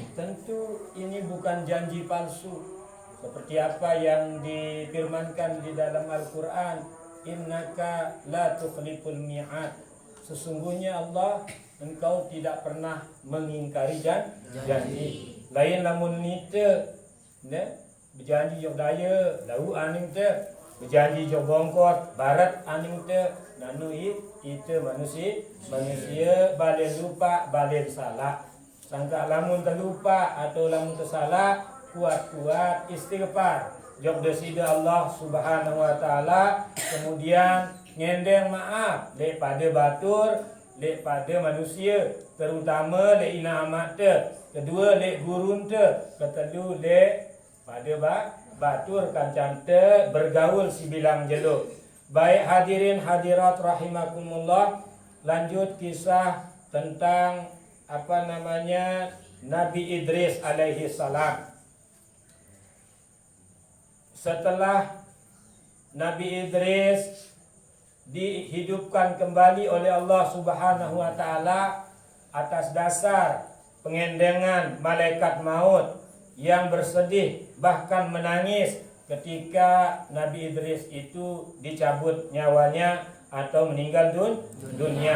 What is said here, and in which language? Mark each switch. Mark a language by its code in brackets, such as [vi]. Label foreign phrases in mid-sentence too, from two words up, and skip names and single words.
[id] Tentu ini bukan janji palsu, seperti apa yang difirmankan di dalam Al-Quran, [ar] إنك لا تخلف الميعاد, [id] sesungguhnya Allah, engkau tidak pernah mengingkari janji. [sas] Lain lamun nite berjanji jok daya lau aning te, berjanji jok bongkot barat aning te, nanu itu manusia balen lupa balen salah. Sangka lamun terlupa atau lamun tersalah, kuat-kuat istighfar, jok desida Allah [ar] سبحانه وتعالى, [sas] kemudian ngendeng maaf lek pada batur, lek pada manusia, terutama lek ina amat te, kedua lek gurun te, ketelu lek pada batur kancan te bergaul si bilang jeluk. [id] Baik hadirin hadirat rahimakumullah, lanjut kisah tentang Nabi Idris alaihi salam. Setelah Nabi Idris dihidupkan kembali oleh Allah [ar] سبحانه وتعالى [id] atas dasar pengendengan malaikat maut yang bersedih bahkan menangis ketika Nabi Idris itu dicabut nyawanya atau meninggal dunia.